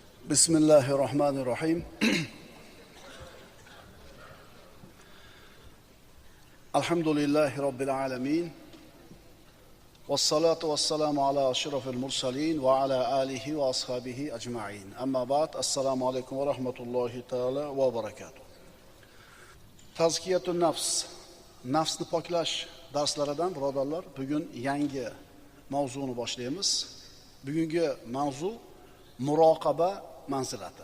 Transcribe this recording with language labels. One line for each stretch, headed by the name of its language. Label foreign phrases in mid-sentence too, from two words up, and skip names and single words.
Arabic: بسم الله الرحمن الرحيم الحمد لله رب العالمين. والصلاة والسلام على أشرف المرسلين وعلى آله وأصحابه أجمعين. أما بعد,
Uzbek: assalomu alaykum va rahmatullohi ta'ala va barakatuh.
Arabic: تزكية النفس,
Uzbek: nafsni poklash darslaridan birodarlar, bugun yangi mavzuni boshlaymiz. Bugungi mavzu muroqaba manzilati.